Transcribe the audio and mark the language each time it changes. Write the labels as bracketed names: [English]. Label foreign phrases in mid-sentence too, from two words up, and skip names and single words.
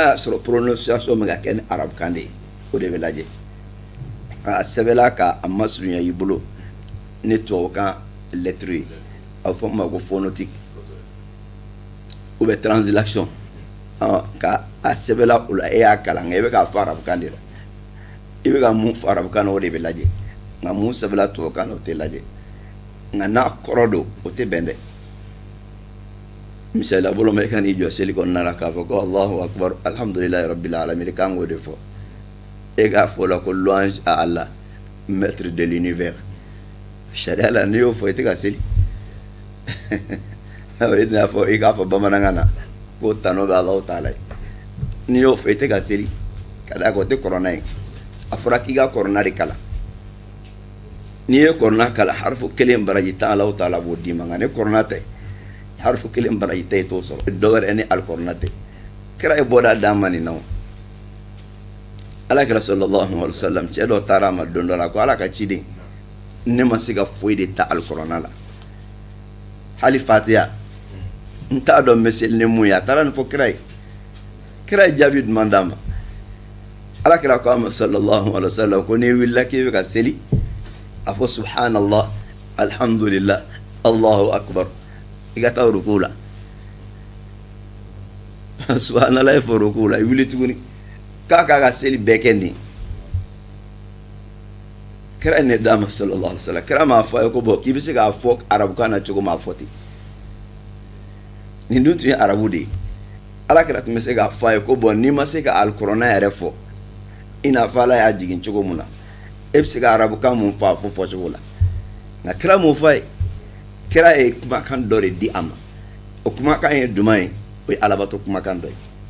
[Bambara] y'a sɔrɔ prononciation bɛ ka kɛ ni arabukan de ye o de bɛ lajɛ a sɛbɛnla ka a masurunya i bolo ni tubabukan lɛtiri ye a bɛ fɔ o ma ko [French] phonétique ou bien translation [Bambara] ka a sɛbɛnla o la e y'a kalan nka i bɛ k'a fɔ arabukan de la i bɛ ka mun fɔ arabukan na o de bɛ lajɛ nka mun sɛbɛnla tubabukan na o tɛ lajɛ nka n'a kɔrɔ don o tɛ bɛn dɛ misaliya bolo ma i ka n'i jɔ seli kɔnɔna la k'a fɔ ko [Arabic] الله أكبر الحمد لله رب العالمين [Bambara] kan k'o de fɔ e k'a fɔ la ko [French] louange à Allah maître de l'univers [Bambara] sariya la n'i y'o fɔ i tɛ ka seli i n'a fɔ i k'a fɔ bamanankan na ko tano bɛ [Arabic] الله تعالى [Bambara] ye n'i y'o fɔ i tɛ ka seli ka d'a kan o tɛ kɔrɔna ye a fɔra k'i ka kɔrɔna de kalan n'i ye kɔrɔna kalan harifu kelen baraji tan [Arabic] الله تعالى [Bambara] b'o d'i ma nka ni kɔrɔna tɛ harifu kelen baraji tan i t'o sɔrɔ dɔwɛrɛ ni alikɔrɔna tɛ kira ye bɔda d'an ma nin na o alakira [Arabic] صلى الله عليه وسلم [Bambara] cɛ dɔ taara a ma don dɔ la ko ala ka ciden ne ma se ka foyi de ta alikɔrɔna la hali fatiha n t'a dɔn n bɛ seli ni mun ye a taara nin fɔ kira ye jaabi duman d'a ma alakira ko a ma [Arabic] صلى الله عليه وسلم [Bambara] ko n'i wulila k'i bɛ ka seli a fɔ [Arabic] سبحان الله الحمد لله الله أكبر [Bambara] i ka taa ruku la subhanallah i fɔ ruku la i wuli tuguni k'a k'a ka seli bɛɛ kɛ nin kira ne d'a ma [Arabic] صلى الله عليه وسلم [Bambara] kira m'a fɔ a ye ko bɔn k'i bɛ se k'a fɔ arabukan na cogo m'a fɔ ten nin dun tun ye arabu de ye alakira tun bɛ se k'a fɔ a ye ko bɔn n'i ma se ka alikɔrɔna yɛrɛ fɔ i n'a fɔ ala y'a jigin cogo mun na e bɛ se ka arabukan mun fɔ a fɔ cogo la nka kira mun fɔ a ye kira ye kumakan dɔ de di a ma o kumakan ye duman ye o ye alabato kumakan dɔ ye